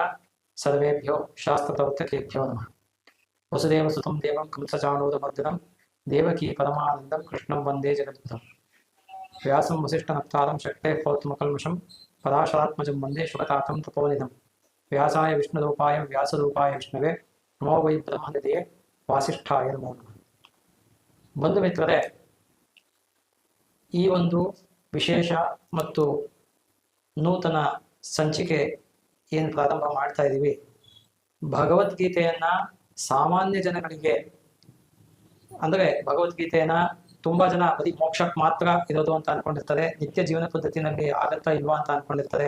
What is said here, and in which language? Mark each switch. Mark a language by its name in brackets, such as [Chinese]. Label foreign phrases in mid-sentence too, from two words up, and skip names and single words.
[Sanskrit] सर्वेभ्यो शास्त्रप्रवर्तकेभ्यो नमः। वसुदेवसुतं देवं कंसचाणूरमर्दनं देवकी परमानन्दं कृष्णं वन्दे जगद्गुरुं। व्यासं वसिष्ठनप्तारं शक्तेः पौत्रमकल्मषं पराशरात्मजं वन्दे शुकतातं तपोनिधं। व्यासाय विष्णुरूपाय व्यासरूपाय विष्णवे नमो वै ब्रह्मनिधये वासिष्ठाय नमो नमः। [Kannada] ಬಂಧು ಮಿತ್ರರೇ, ಈ ಒಂದು ವಿಶೇಷ ಮತ್ತು ನೂತನ ಸಂಚಿಕೆ ಏನು ಪ್ರಾರಂಭ ಮಾಡ್ತಾ ಇದ್ದೀವಿ, ಭಗವದ್ಗೀತೆಯನ್ನ ಸಾಮಾನ್ಯ ಜನಗಳಿಗೆ, ಅಂದರೆ ಭಗವದ್ಗೀತೆಯನ್ನ ತುಂಬಾ ಜನ ಬರೀ ಮೋಕ್ಷಕ್ಕೆ ಮಾತ್ರ ಇರೋದು ಅಂತ ಅನ್ಕೊಂಡಿರ್ತಾರೆ, ನಿತ್ಯ ಜೀವನ ಪದ್ಧತಿನಲ್ಲಿ ಆಗತ್ತಾ ಇಲ್ವಾ ಅಂತ ಅನ್ಕೊಂಡಿರ್ತಾರೆ.